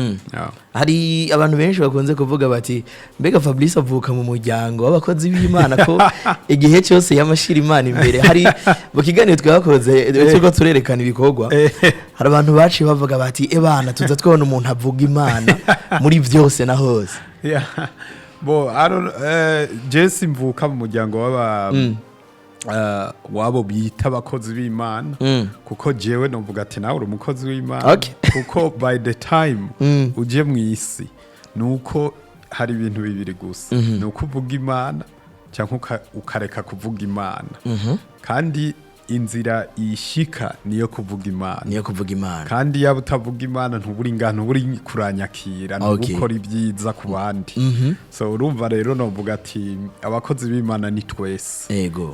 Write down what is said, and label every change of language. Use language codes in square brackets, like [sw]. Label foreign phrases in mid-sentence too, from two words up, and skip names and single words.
[rn] hari abantu benshi bakunze kuvuga bati mbega Fablice avuka mu muryango w'abakozi b'Imana ko igihe cyose yamashira Imana imbere hari mu kiganiro twakoze turiko turerekana ibikogwa hari abantu baci bavuga bati ebana tuza twabona umuntu avuga Imana muri byose na hose Jesse mvuka mu muryango wabo bita abakozi b'Imana kuko jewe novuga ati nawe uri umukozi w'Imana kuko [en] by the time [rn] uje mu isi nuko hari ibintu bibiri gusa nuko uvuga Imana cyangwa ukareka kuvuga Imana kandi inzira ishika niyo kuvuga Imana kandi yaba utavuga Imana ntuburi ngano buri kuranyakira n'ugukora ibyiza ku bandi so urumva rero novuga ati abakozi b'Imana ni twese ego